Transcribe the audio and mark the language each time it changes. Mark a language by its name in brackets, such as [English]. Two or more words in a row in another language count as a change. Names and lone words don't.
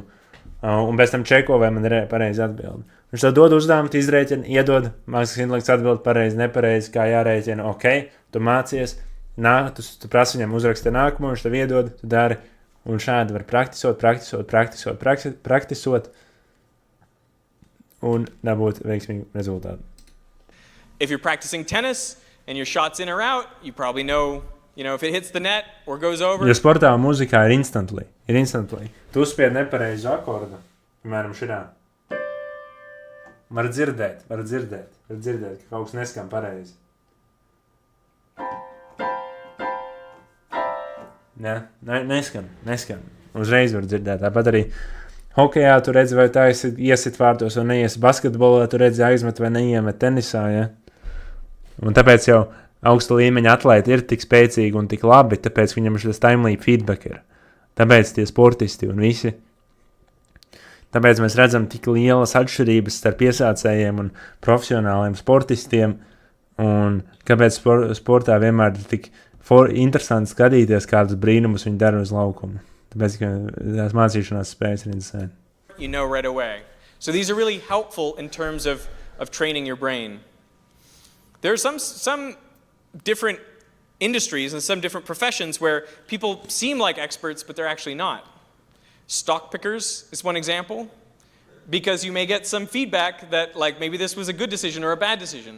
[Latvian] Un bez tam čeko, vai man ir pareizi atbildi. Viņš tev dod uzdevumu, tu izrēķini, iedod, mākslīgais intelekts atbild pareizi, nepareizi, kā jārēķina. Ok, tu mācies, tu prasi viņam uzraksti nākamo, viņš tev iedod, tu dari. Un šādi var praktisot un dabūt veiksmīgu rezultātu. [English] If you're practicing tennis and your shot's in or out, you probably know, if it hits the net or goes over. [Latvian] Ja sportā un mūzikā ir instantly. Tu uzspied nepareizu akordu, piemēram, šitā. Var dzirdēt, ka kaut kas neskan pareizi. Neskan. Uzreiz var dzirdēt. Tāpat arī hokejā tu redzi, vai tā iesit vārtos vai neiesi. Basketbolā tu redzi aizmet vai neiemet tenisā. Ja? Un tāpēc jau augsta līmeņa atlēti ir tik spēcīgi un tik labi, tāpēc viņam šis [English] time-leap feedback [Latvian] ir. Tāpēc tie sportisti un visi. Tāpēc mēs redzam tik lielas atšķirības starp piesācējiem un profesionāliem sportistiem. Un kāpēc sportā vienmēr ir tik interesanti skatīties, kādus brīnumus viņi dara uz laukumu. Tāpēc, ka tās mācīšanās spējas ir interesanti. [English] You know right away. So these are really helpful in terms of training your brain. There are some different industries and some different professions where people seem like experts, but they're actually not. Stock pickers is one example, because you may get some feedback that like maybe this was a good decision or a bad decision.